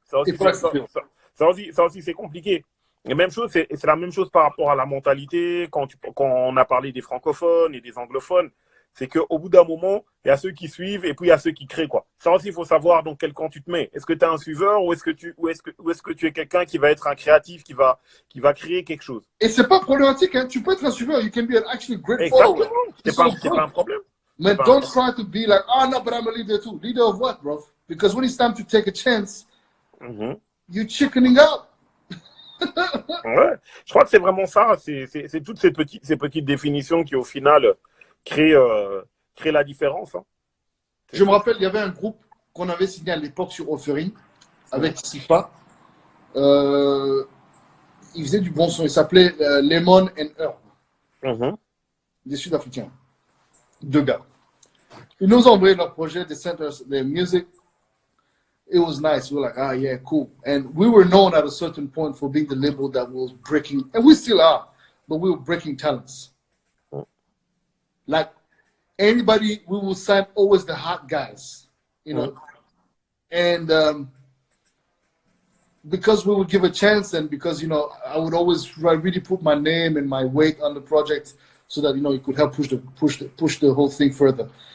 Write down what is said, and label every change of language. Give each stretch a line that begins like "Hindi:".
French: Ça aussi c'est compliqué. Et même chose, c'est la même chose par rapport à la mentalité quand on a parlé des francophones et des anglophones. C'est qu'au bout d'un moment, il y a ceux qui suivent et puis il y a ceux qui créent, quoi. Ça aussi, il faut savoir dans quel camp tu te mets. Est-ce que tu es un suiveur ou est-ce que tu es quelqu'un qui va être un créatif, qui va créer quelque chose? Et c'est pas problématique, hein. Tu peux être un suiveur.
English: You can be an actually great follower.
French: C'est pas un problème.
English: But don't try to be like, no, but I'm a leader too. Leader of what, bro? Because when it's time to take a chance, you're chickening out.
French: Ouais, je crois que c'est vraiment ça. C'est toutes ces petites définitions qui, au final, créent la différence. Hein. Je me rappelle, il y avait un groupe qu'on avait signé à l'époque sur Offering avec Sifa. Il faisait du bon son. Il s'appelait Lemon and Herb. Des Sud-Africains. 2 gars. Ils nous ont envoyé leur projet,
English: they sent us their music. It was nice. We were like, yeah, cool. And we were known at a certain point for being the label that was breaking, and we still are, but we were breaking talents. Like anybody, we will sign always the hot guys, you know. And because we would give a chance, and because, you know, I would always really put my name and my weight on the project so that, you know, it could help push the whole thing further.